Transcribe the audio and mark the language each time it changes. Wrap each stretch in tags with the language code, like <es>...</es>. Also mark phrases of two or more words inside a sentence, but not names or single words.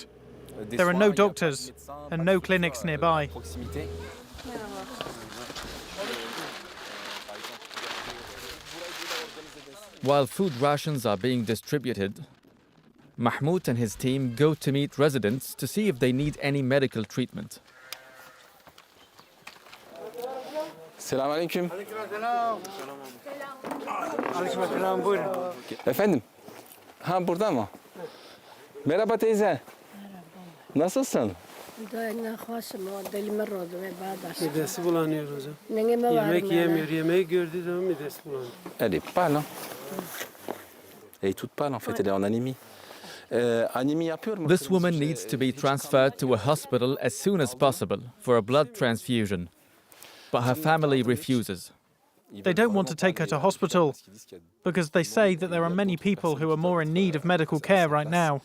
<en>There are no doctors and no clinics nearby. While food rations are being distributed, Mahmoud and his team go to meet residents to see if they need any medical treatment.</en> <tr>Selamun aleyküm. Efendim? Ha burada mı? Merhaba teyze. Nasılsın? Midesi bulanıyor hocam. Yemek yemiyor. Yemeği gördüğü zaman midesi bulanıyor.</tr> <fr>Elle est pâle, hein? Elle est toute pâle en fait, elle est en anémie.</fr> <en>This woman needs to be transferred to a hospital as soon as possible for a blood transfusion, but her family refuses. They don't want to take her to hospital because they say that there are many people who are more in need of medical care right now.</en>